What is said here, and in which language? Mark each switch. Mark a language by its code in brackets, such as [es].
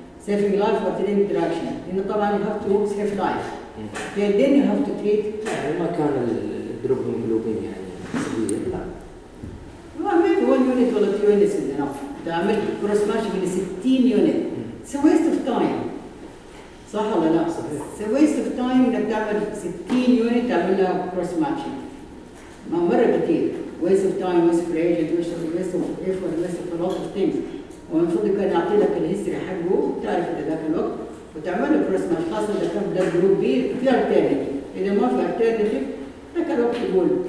[en] Saving life or treat interaction, لانه طبعا you have to save life. Then you have to treat. [ar] ما كان الدروب هيموجلوبين يعني سبيل لا. ما عملت one unit ولا two units إلا نف. عملت كروس ماش من 60 unit. [en] It's a waste of time. صح ولا لا؟ [ar] صحيح. [en] It's a waste of time إنك تعمل 60 unit تعملها كروس ماش. [ar] ما مرة كتير. [en] Waste of time, waste of reagent, waste of effort, waste of a lot of things. [ar] ومفروض كان أعطي لك الهيستوري حقه تعرف إذا ذاك الوقت. وتعمل كروس ماتش خاصة إذا كان بلاد جروب بي في الترنتيف، إذا ما في الترنتيف ذاك الوقت يقول.